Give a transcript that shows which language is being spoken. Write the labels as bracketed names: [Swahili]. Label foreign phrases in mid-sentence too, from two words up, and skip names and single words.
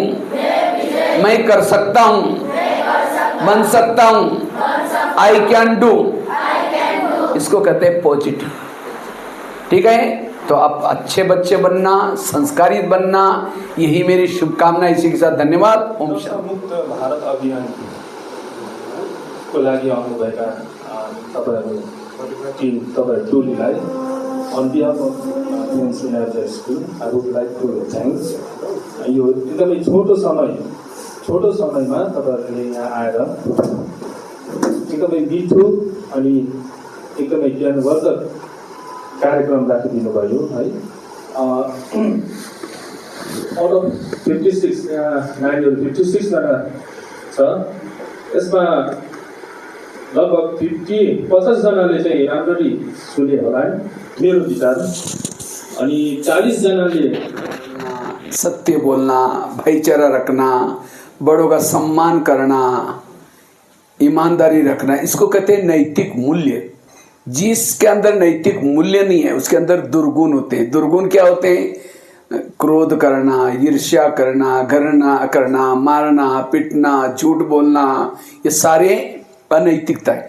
[Hindi] मैं कर सकता हूं, बन सकता हूं। [English] I can do. [Hindi] इसको कहते हैं पॉजिटिव। ठीक है, तो आप अच्छे बच्चे बनना, संस्कारित बनना, यही मेरी शुभकामना। इसी के साथ धन्यवाद। ओम शांति। [Nepali] मुक्त भारत अभियानको लागि आउनुभएका तपाईँहरू टोलीलाई [English] on behalf of Queen's United School, I would like to thanks. [Nepali] यो एकदमै छोटो समयमा तपाईँहरूले यहाँ आएर एकदमै मिठो अनि एकदमै ज्ञानवर्धक कार्यक्रम राखिदिनु भयो है। [English] out of [Nepali] 56 नानीहरू 56 जना छ। यसमा लगभग 50 जनाले चाहिँ राम्ररी सुने होला मेरो विचार, अनि 40 जनाले [Hindi] सत्य बोलना, भाईचारा रखना, बड़ों का सम्मान करना, ईमानदारी रखना, इसको कहते हैं नैतिक मूल्य। जिसके अंदर नैतिक मूल्य नहीं है उसके अंदर दुर्गुण होते हैं। दुर्गुण क्या होते हैं? क्रोध करना, ईर्ष्या करना, घृणा करना, मारना, पिटना, झूठ बोलना, ये सारे अनैतिकता है।